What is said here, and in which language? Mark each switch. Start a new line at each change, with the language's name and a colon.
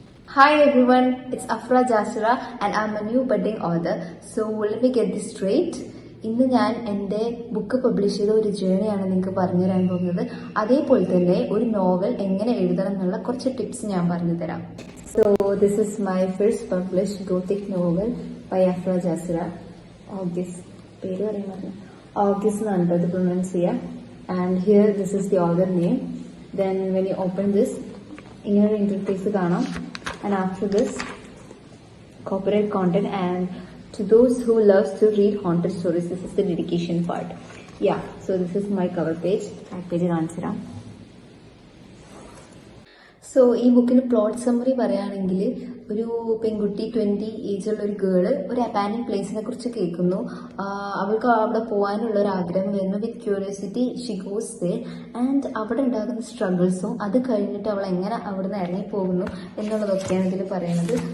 English: Hi everyone, it's Afra Jasura and I'm a new budding author. So let me get this straight.
Malayalam: ഇന്ന് ഞാൻ എൻ്റെ book publish ചെയ്ത ഒരു ജേണിയാണ് നിങ്ങൾക്ക് പറഞ്ഞു തരാൻ പോകുന്നത്. അതേപോലെ തന്നെ ഒരു നോവൽ എങ്ങനെ എഴുതണം എന്നുള്ള കുറച്ച് ടിപ്സ് ഞാൻ പറഞ്ഞു തരാം.
English: So this is my first published Gothic novel by അഫ്ര ജാസുര.
Malayalam: August പേര് പറയുന്നത് ഓഗസ്റ്റ് എന്നാണ് അത് പ്രൊനൗൺസ് ചെയ്യുക.
English: And here this is the author name. Then when you open this
Malayalam: ഇങ്ങനൊരു ഇന്റർഫേസ് കാണാം.
English: And after this, corporate content, and to those who loves to read haunted stories, this is the dedication part. Yeah, so this is my cover page. Back page
Malayalam: കാണിച്ചുതരാം. So ഈ ബുക്കിന് plot summary പറയുകയാണെങ്കിൽ ഒരു പെൺകുട്ടി 20 ഏജുള്ള ഒരു girl ഒരു abandon പ്ലേസിനെ കുറിച്ച് കേൾക്കുന്നു. അവൾക്ക് അവിടെ പോകാനുള്ള ഒരു ആഗ്രഹം വരുന്നു.
English: with curiosity she goes there and
Malayalam: അവിടെ ഉണ്ടാകുന്ന സ്ട്രഗിൾസും അത് കഴിഞ്ഞിട്ട് അവൾ എങ്ങനെ അവിടെ നിന്ന് ഇറങ്ങി പോകുന്നു എന്നുള്ളതൊക്കെയാണ് ഇതിൽ പറയുന്നത്.